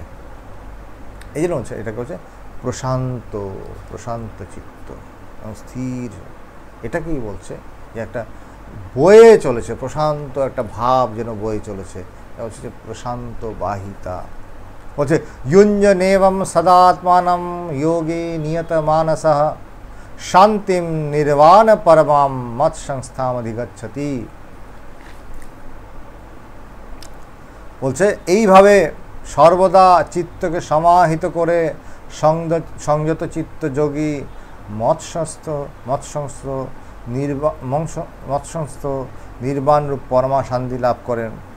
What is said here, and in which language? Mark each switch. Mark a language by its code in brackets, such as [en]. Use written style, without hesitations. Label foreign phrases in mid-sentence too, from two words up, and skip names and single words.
[bn] এই জন্য হচ্ছে এটাকে হচ্ছে প্রশান্ত চিত্ত, স্থির। এটাকেই বলছে যে একটা বয়ে চলেছে, প্রশান্ত একটা ভাব যেন বয়ে চলেছে, এটা হচ্ছে যে প্রশান্ত বাহিতা। [sa] বলছে युञ्जनेवं सदात्मानं योगे नियत मानसः शान्तिं निर्वाण परमां मत সংস্থামধিগচ্ছতি। [bn] বলছে এইভাবে সর্বদা চিত্তকে সমাহিত করে সংযত চিত্ত যোগী মৎসংস্থ নির্বাণ রূপ পরমা শান্তি লাভ করেন।